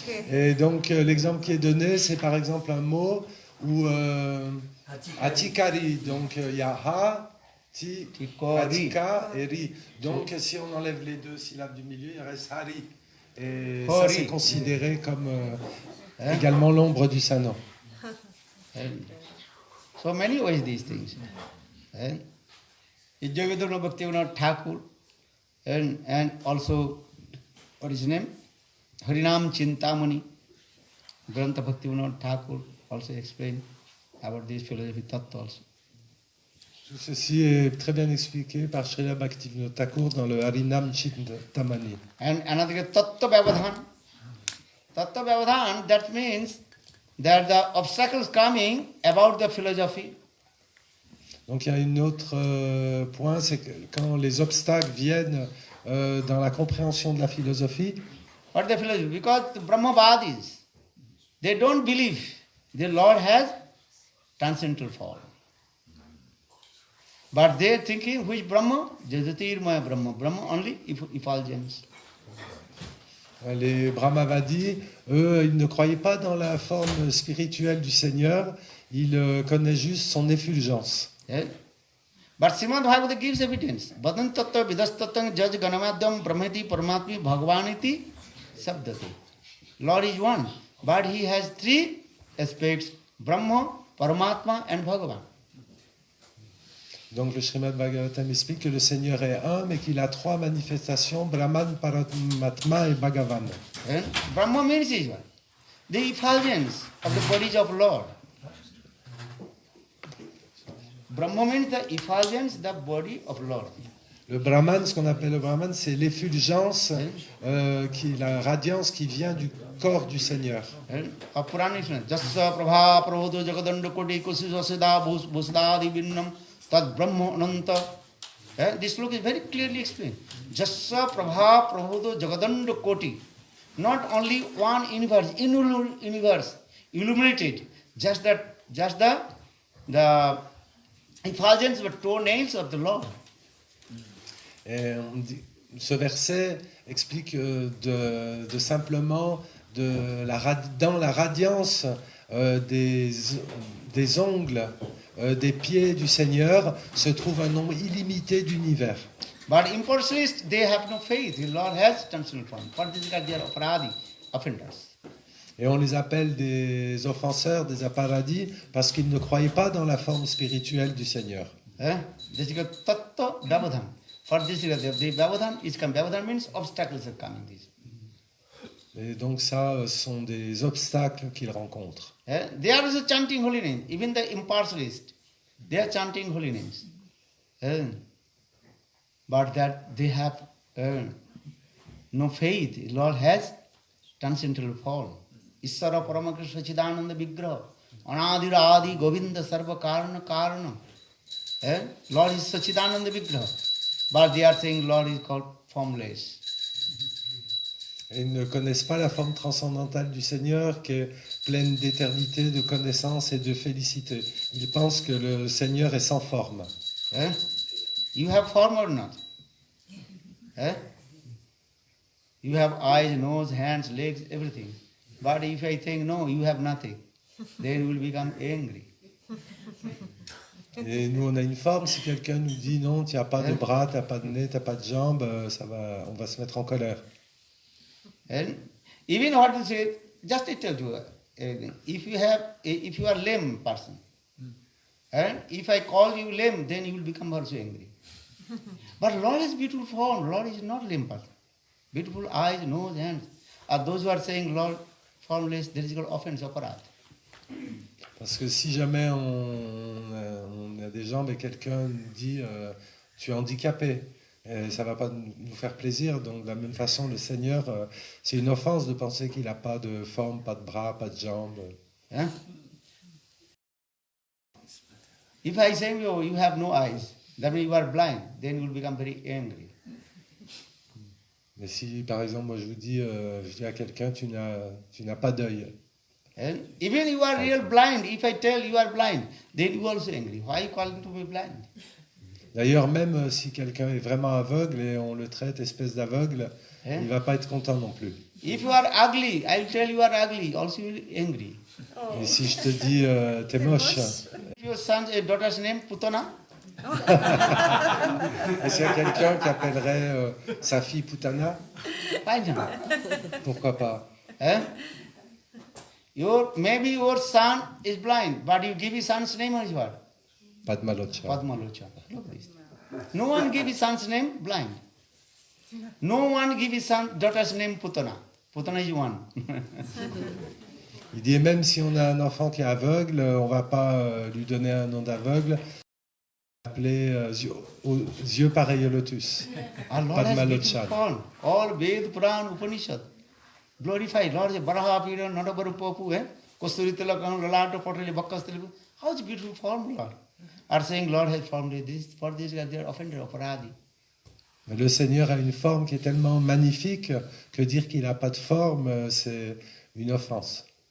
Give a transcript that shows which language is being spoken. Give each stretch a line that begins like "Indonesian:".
French: Et donc l'exemple qui est donné, c'est par exemple un mot où Atikari, donc il y a Ha, Ti, Atika et Ri. Donc si on enlève les deux syllabes du milieu, il reste Hari. Et ça c'est considéré comme également l'ombre du Sanon.
English: So many ways these things. Yogadurna Bhaktivinoda Thakur and also, what is his name? Harinam Chintamani. Grantha Bhaktivinoda Thakur also explained about this philosophy tattva also.
French: Tout ceci est très bien expliqué par Srila Bhaktivinoda Thakur dans le Harinam Chintamani.
English: And another Tattva Vyavadhan. Tattva Vyavadhan, that means that the obstacles coming about the philosophy.
French: Donc il y a un autre point, c'est que quand les obstacles viennent dans la compréhension de la philosophie.
English: What the philosophy? Because the Brahmavadis, they don't believe the Lord has transcendental form. But they are thinking, which Brahma? Jajatirmaya Brahma. Brahma only effulgence.
French: Les Brahmavadis, eux, ils ne croyaient pas dans la forme spirituelle du Seigneur, ils connaissent juste son effulgence.
English: Yeah. But Srimad Bhagavata gives evidence.
Sanskrit: Vadan tattva vidastatang jaj ganamadhyam brahmeti paramatmi bhagavaniti sabdati.
English: Lord is one, but he has three aspects, Brahma, Paramatma and Bhagavan.
French: Donc le Srimad Bhagavatam explique que le Seigneur est un, mais qu'il a trois manifestations, Brahman, Paramatma et Bhagavan.
English: And Brahma means is one. The effulgence of the bodies of Lord. Brahma means the effulgence, the body of Lord.
French: Le Brahman, ce qu'on appelle le Brahman, c'est l'effulgence, la radiance qui vient du corps du Seigneur.
Sanskrit: Purana is Jassa Prabha Prabhodo Jagadanda Koti Kusisa Siddha Bhusdadi Vinnam Tad Brahma Ananta.
English: This look is very clearly explained. Jassa Prabha Prabhodo Jagadanda Koti. Not only one universe, universe illuminated. Just the effulgence of toenails of the Lord.
French: Et ce verset explique de simplement dans la radiance des ongles des pieds du Seigneur se trouve un nombre illimité d'univers.
English: But impersonalists, they have no faith. The Lord has transcendental form. For this they are aparadi, offenders.
French: Et on les appelle des offenseurs, des aparadis, parce qu'ils ne croyaient pas dans la forme spirituelle du Seigneur.
English: This is tattva vyavadhan. For this the vyavadhan is come. Vyavadhan means obstacles are coming.
French: Et donc ça, ce sont des obstacles qu'ils rencontrent.
English: They are also chanting holy names. Even the impartialists, they are chanting holy names. But that they have no faith. The Lord has transcendental form.
Sanskrit: Isara Paramakrishna Chidananda Vigraha. Anadira Adi Govinda Sarva Karana Karana.
English: Lord is Sachidananda Vigraha. But they are saying Lord is called formless.
French: Et ils ne connaissent pas la forme transcendantale du Seigneur qui est pleine d'éternité, de connaissance et de félicité. Ils pensent que le Seigneur est sans forme.
English: You have form or not? You have eyes, nose, hands, legs, everything. But if I think, no, you have nothing, then you will become angry.
French: Et nous, on a une forme. Si quelqu'un nous dit non, tu n'as pas de bras, tu n'as pas de nez, tu n'as pas de jambes, on va se mettre en colère.
English: And even what you say, just I tell you everything. If you are lame person, and if I call you lame, then you will become also angry. But Lord is beautiful form. Lord is not lame person. Beautiful eyes, nose, hands. Those who are saying Lord formless, there is called offense, aparad.
French: Parce que si jamais on a des jambes et quelqu'un nous dit tu es handicapé, et ça ne va pas nous faire plaisir. Donc de la même façon, le Seigneur, c'est une offense de penser qu'il n'a pas de forme, pas de bras, pas de jambes.
English: If I say you have no eyes, that means you are blind, then you will become very angry.
French: Mais si par exemple moi je dis à quelqu'un tu n'as pas d'œil.
English: And even you are real blind, if I tell you are blind, then you are also angry. Why you calling to be blind?
French: D'ailleurs, même si quelqu'un est vraiment aveugle et on le traite espèce d'aveugle, il ne va pas être content non plus.
English: If you are ugly, I will tell you are ugly, also you will be angry.
French: Et si je te dis t'es moche,
English: If your son's daughter's name Putana,
French: et s'il y a quelqu'un qui appellerait sa fille Putana,
English: fine.
French: pourquoi pas?
English: Maybe your son is blind, but you give his son's name as what? Padmalocha. Padmalocha. Look this. No one give his son's name blind. No one give his daughter's name Putana. Putana is one.
French: Il dit même si on a un enfant qui est aveugle, on ne va pas lui donner un nom d'aveugle, appeler aux yeux pareils au lotus.
English: Padmalocha. All Ved, Puran, Upanishad. Glorified. Lord is
Sanskrit: Baraha Pira, Nadabaru Popu, Kosturita Lalato Potali Bakas Telugu.
English: How is beautiful form, Lord? Are saying Lord has formed this, for this they are offended, aparadi.
French: Le Seigneur a une forme qui est tellement magnifique que dire qu'il n'a pas de forme, c'est une offense.